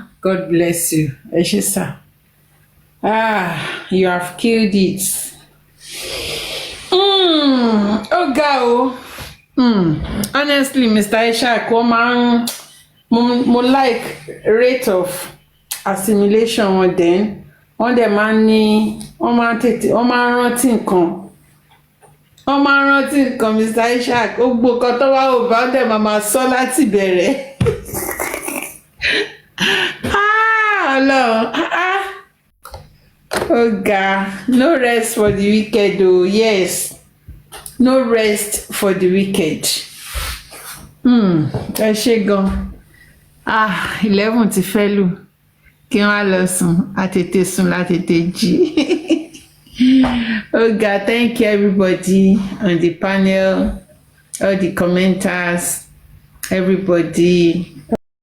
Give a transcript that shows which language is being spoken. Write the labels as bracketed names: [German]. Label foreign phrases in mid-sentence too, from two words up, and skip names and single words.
[English] God bless you. Eshe, sir. You have killed it. Honestly, Mr. Ishaq, mo like rate of assimilation wọn then. [Yoruba] Wọ́n dẹ̀ máa ń ní wọ́n máa ń rántí nǹkan. [English] Mr. [Yoruba] Ishaq, gbogbo nǹkan tó wá ò bá dẹ̀ máa sọ láti bẹ̀rẹ̀. [English] Hello. Oh God, no rest for the wicked though. Yes, no rest for the wicked. [Yoruba] Ẹ ṣé gan. 11 ti fẹ́ lù. Kí wọ́n á lọ sùn, àtètè sùn látètè jí. [English] Oh God, thank you everybody on the panel, all the commenters, everybody.